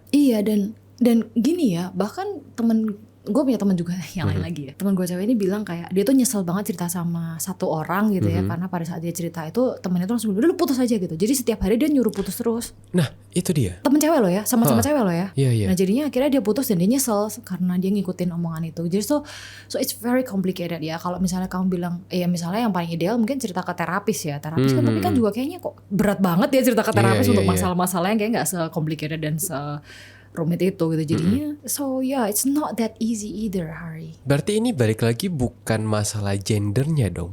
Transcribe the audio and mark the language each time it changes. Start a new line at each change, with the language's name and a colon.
Indonesian: Iya, dan gini ya, bahkan gue punya teman juga yang lain lagi ya. Teman gue cewek ini bilang kayak dia tuh nyesel banget cerita sama satu orang gitu ya, karena pada saat dia cerita itu temennya tuh langsung bilang, udah lu putus aja gitu. Jadi setiap hari dia nyuruh putus terus. Nah itu dia. Temen cewek lo ya, sama-sama cewek lo ya. Iya. Nah jadinya akhirnya dia putus dan dia nyesel karena dia ngikutin omongan itu. Jadi
English: so it's very complicated
Indonesian: ya. Kalau misalnya kamu bilang, ya misalnya yang paling ideal mungkin cerita ke terapis ya. Terapis kan tapi kan juga kayaknya kok berat banget ya cerita ke terapis untuk masalah-masalah yang kayak nggak se-complicated dan rumit itu gitu. Jadinya
English: so yeah, it's not that easy either, Hari.
Indonesian: Berarti ini balik lagi bukan masalah gendernya dong.